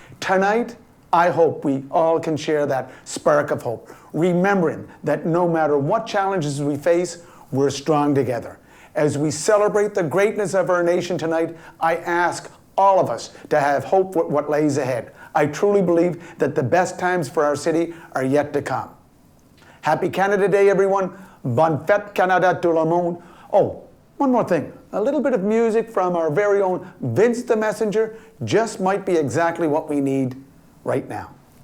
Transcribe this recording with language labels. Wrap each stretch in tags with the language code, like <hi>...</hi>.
<en>Tonight, I hope we all can share that spark of hope, remembering that no matter what challenges we face, we're strong together. As we celebrate the greatness of our nation tonight, I ask all of us to have hope with what lays ahead. I truly believe that the best times for our city are yet to come. Happy Canada Day, everyone.</en> <fr>Bonne fête, Canada, tout le monde.</fr> <en>Oh, one more thing. A little bit of music from our very own Vince the Messenger just might be exactly what we need right now.</en>